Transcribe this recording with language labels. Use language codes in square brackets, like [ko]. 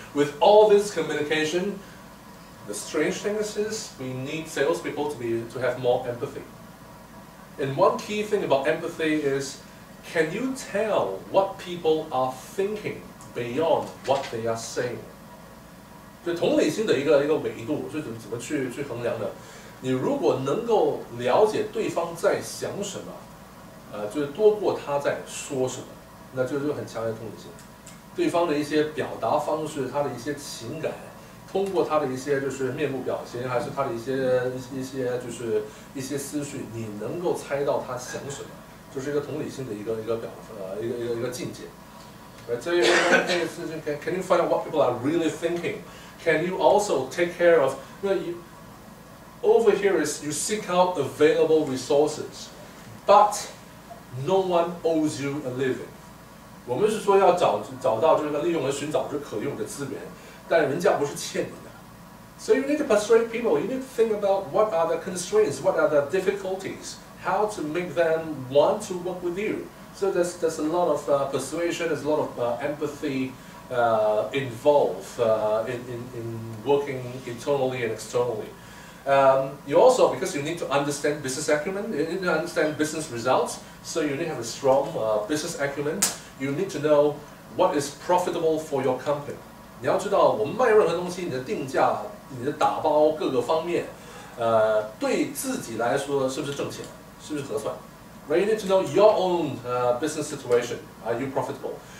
[en] With all this communication, the strange thing is we need salespeople to have more empathy. And one key thing about empathy is, can you tell what people are thinking beyond what they are saying? [zh] 就同理心的一个维度，是怎么去衡量的？你如果能够了解对方在想什么，就是多过他在说什么，那就很强烈的同理心。对方的一些表达方式，他的一些情感，通过他的一些就是面部表情，还是他的一些就是一些思绪，你能够猜到他想什么，就是一个同理心的一个境界。 [en] So can you find out what people are really thinking? Can you also take care of? Over here is you seek out available resources, but no one owes you a living. [zh] 我们是说要找到这个利用和寻找这可用的资源，但人家不是欠你的。 [en] So you need to persuade people. You need to think about what are the constraints, what are the difficulties, how to make them want to work with you. So there's a lot of persuasion, there's a lot of empathy involved in working internally and externally. You also, because you need to understand business acumen, you need to understand business results, so you need to have a strong business acumen. You need to know what is profitable for your company. [zh] 你要知道，我们卖任何东西，你的定价、你的打包各个方面，对自己来说是不是挣钱，是不是合算？ [en] Right? You need to know your own business situation. Are you profitable?